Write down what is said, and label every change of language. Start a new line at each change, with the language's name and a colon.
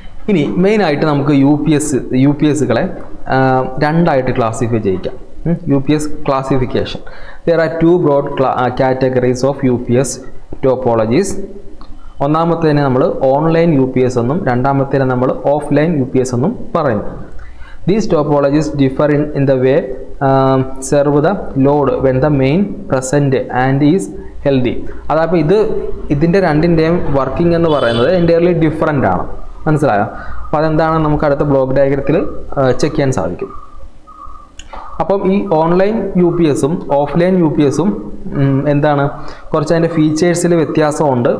Malayalam: ഇനി മെയിനായിട്ട് നമുക്ക് UPSകളെ രണ്ടായിട്ട് classify ചെയ്യിക്കാം.
English: UPS classification. There are two broad categories of UPS topologies.
Malayalam: ഒന്നാമത്തേനെ നമ്മൾ ഓൺലൈൻ UPS എന്നും രണ്ടാമത്തേനെ നമ്മൾ ഓഫ്ലൈൻ UPS എന്നും പറയുന്നു.
English: These topologies differ in the way serve the load when the main present and is healthy.
Malayalam: അതപ്പോൾ ഇതിൻ്റെ രണ്ടിൻ്റെയും working എന്ന് പറയുന്നത് എൻ്റയർലി ഡിഫറൻ്റ് ആണ്. മനസ്സിലായോ? അപ്പോൾ അതെന്താണ് നമുക്ക് അടുത്ത ബ്ലോക്ക് ഡയഗ്രത്തിൽ ചെക്ക് ചെയ്യാൻ സാധിക്കും. അപ്പം ഈ ഓൺലൈൻ UPSും ഓഫ്ലൈൻ UPSും എന്താണ്, കുറച്ച് അതിൻ്റെ ഫീച്ചേഴ്സിൽ വ്യത്യാസമുണ്ട്.